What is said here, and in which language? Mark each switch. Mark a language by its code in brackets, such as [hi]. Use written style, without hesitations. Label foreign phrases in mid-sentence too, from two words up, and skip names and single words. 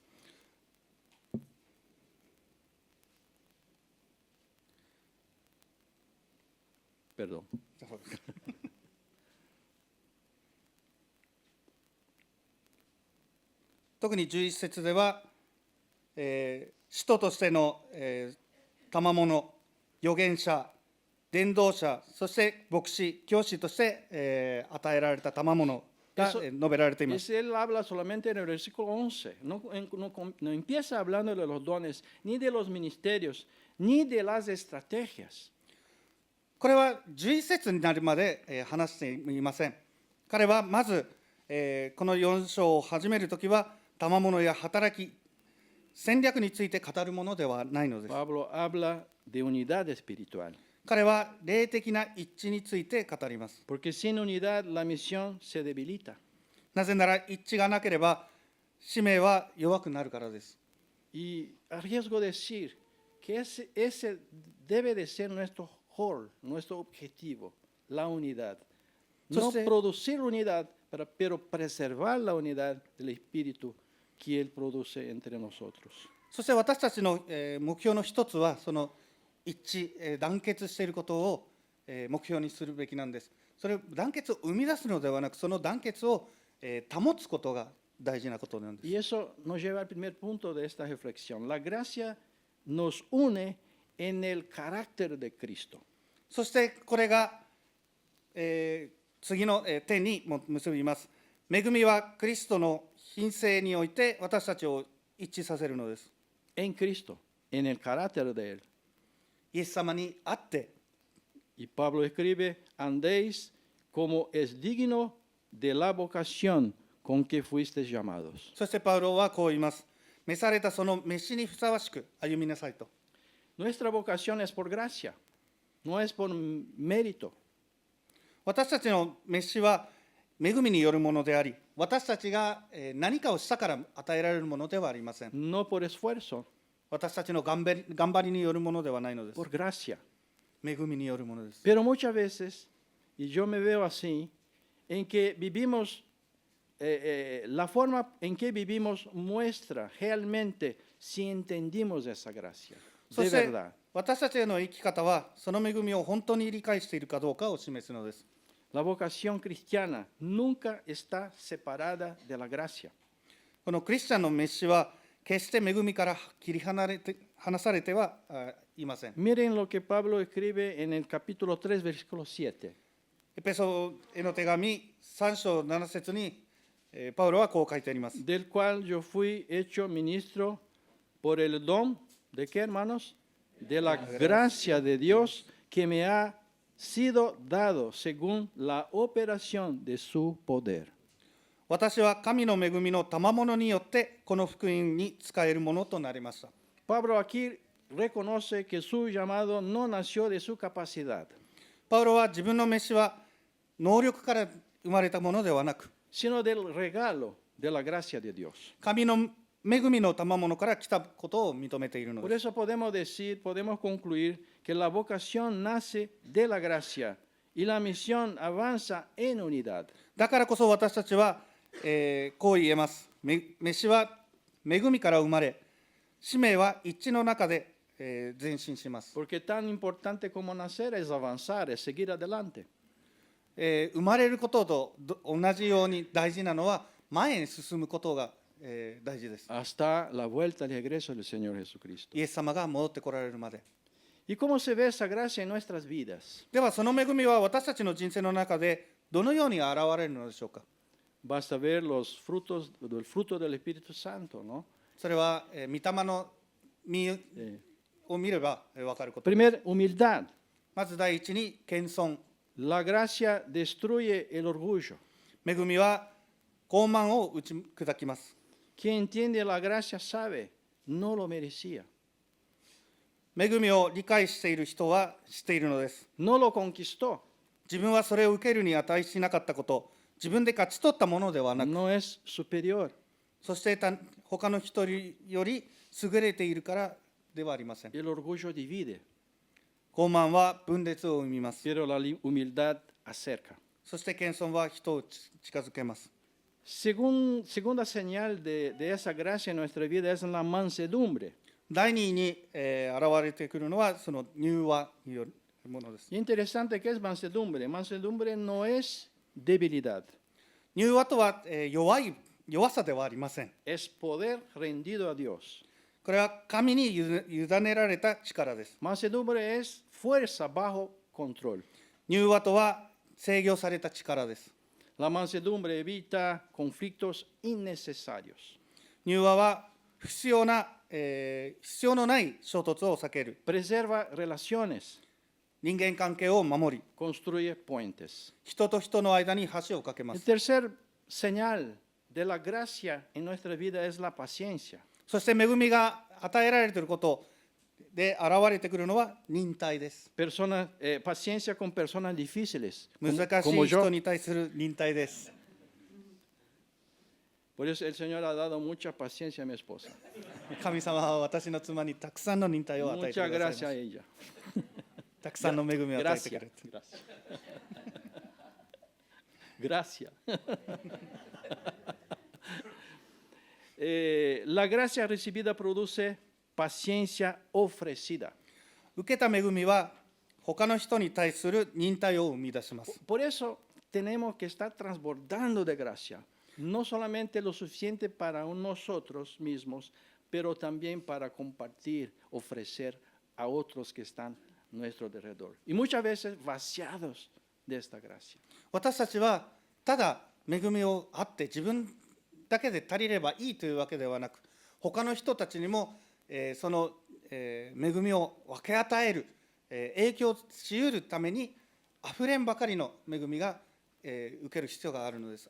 [ja] 特に11節では、使徒としての、賜物、預言者、伝道者、そして牧師、教師として、与えられた賜物が [es] Eso- [ja] 述べられています [es] Él habla solamente en el versículo 11. No empieza hablando de los dones, ni de los ministerios, ni de las estrategias. [ja] これは11節になるまで話していません。彼はまずこの4章を始めるときは賜物や働き、戦略について語るものではないのです。 [es] Pablo habla de unidad espiritual. [ja] 彼は霊的な一致について語ります。 [es] Porque sin unidad la misión se debilita. [ja] なぜなら一致がなければ使命は弱くなるからです。 [es] Y arriesgo decir que ese debe de ser nuestro rol, nuestro objetivo, la unidad. No Entonces- producir unidad, pero preservar la unidad del Espíritu que Él produce entre nosotros. [ja] そして私たちの目標の一つはその一致、団結していることを目標にするべきなんです。それ団結を生み出すのではなく、その団結を保つことが大事なことなんです。 [es] Y eso nos lleva al primer punto de esta reflexión. La gracia nos une en el carácter de Cristo. [ja] そしてこれが、次の点にも結びます。恵みはクリストの品性において私たちを一致させるのです。 [es] En Cristo, en el carácter de Él. [ja] イエス様にあって、 [es] Y Pablo escribe, andéis como es digno de la vocación con que fuisteis llamados. [ja] そしてパウロはこう言います。召されたその召しにふさわしく歩みなさいと。 [es] Nuestra vocación es por gracia, no es por mérito. [ja] 私たちの召しは恵みによるものであり、私たちが何かをしたから与えられるものではありません。 [es] No por esfuerzo, [ja] 私たちの頑張りによるものではないのです。 [es] por gracia. [ja] 恵みによるものです。 [es] Pero muchas veces, y yo me veo así, en que vivimos, la forma en que vivimos muestra realmente si entendimos esa gracia, [ja] そ [es] de [ja] して [es] verdad. [ja] 私たちへの生き方はその恵みを本当に理解しているかどうかを示すのです。 [es] La vocación cristiana nunca está separada de la gracia. [ja] このクリスチャンの召しは決して恵みから切り離されてはいません。 [es] Miren lo que Pablo escribe en el capítulo 3, versículo 7. [ja] エペソへの手紙3章7節にパウロはこう書いてあります。 [es] Del cual yo fui hecho ministro por el don de qué, hermanos? De la gracia de Dios que me ha sido dado según la operación de su poder. [ja] 私は神の恵みの賜物によってこの福音に使えるものとなりました。 [es] Pablo aquí reconoce que su llamado no nació de su capacidad, [ja] パウロは自分の召しは能力から生まれたものではなく、 [es] sino del regalo de la gracia de Dios. [ja] 神の恵みの賜物から来たことを認めているの [es] Por [ja] です。 [es] eso podemos concluir que la vocación nace de la gracia y la misión avanza en unidad. [ja] だからこそ私たちは、こう言えます。召しは恵みから生まれ、使命は一致の中で、前進します。 [es] Porque tan importante como nacer es avanzar, es seguir adelante. [ja] 生まれることと同じように大事なのは前に進むことが、大事です。 [es] Hasta la vuelta y regreso del Señor Jesucristo. [ja] イエス様が戻ってこられるまで。 [es] ¿Y cómo se ve esa gracia en nuestras vidas? [ja] ではその恵みは私たちの人生の中でどのように現れるのでしょうか。 [es] Basta ver los frutos, el fruto del Espíritu Santo, ¿no? [ja] それは、御霊の実 を見れば分かること。 [es] Primero, humildad. [ja] まず第一に謙遜。 [es] La gracia destruye el orgullo. [ja] 恵みは傲慢を打ち砕きます。 [es] Quien entiende la gracia sabe, no lo merecía. [ja] 恵みを理解している人は知っているのです。 [es] No lo conquistó. [ja] 自分はそれを受けるに値しなかったこと、自分で勝ち取ったものではなく、 [es] No es superior. [ja] そして他の人より優れているからではありません。 [es] El orgullo divide, [ja] 傲慢は分裂を生みます。 [es] pero la humildad acerca. [ja] そして謙遜は人を近づけます。 [es] Segunda señal de esa gracia en nuestra vida es la mansedumbre. [ja] 第2に、現れてくるのはその柔和によるものです。 [es] Y interesante que es mansedumbre. Mansedumbre no es debilidad, [ja] 柔和とは、弱さではありません。 [es] es poder rendido a Dios. [ja] これは神に委ねられた力です。 [es] Mansedumbre es fuerza bajo control. [ja] 柔和とは制御された力です。 [es] La mansedumbre evita conflictos innecesarios. [ja] 柔和は必要のない衝突を避ける。 [es] Preserva relaciones, [ja] 人間関係を守り、 [es] construye puentes. [ja] 人と人の間に橋を架けま [es] El [ja] す。 [es] tercer señal de la gracia en nuestra vida es la paciencia. [ja] そして恵みが与えられていることで現れてくるのは忍耐です。 [es] Paciencia con personas difíciles, [ja] 難し [es] como [ja] い人 [es] yo. [ja] に対する忍耐です。 [es] Por eso el Señor ha dado mucha paciencia a mi esposa. [ja] 神様は私の妻にたくさんの忍耐を与えて [es] Mucha [ja] くださ [es] gracia a [ja] いま [es] ella. [ja] す。たくさんの恵みを与えてく [es] Gracia. [ja] れて。 [es] Gracia. La gracia recibida produce paciencia ofrecida. [ja] 受けた恵みは他の人に対する忍耐を生み出します。 [es] Por eso tenemos que estar transbordando de gracia, no solamente lo suficiente para nosotros mismos, pero también para compartir, ofrecer a otros que están a nuestro alrededor. Y muchas veces vaciados de esta gracia. [ja] 私たちはただ恵みをあって自分だけで足りればいいというわけではなく、他の人たちにも、その、恵みを分け与える、影響し得るためにあふれんばかりの恵みが、受ける必要があるのです。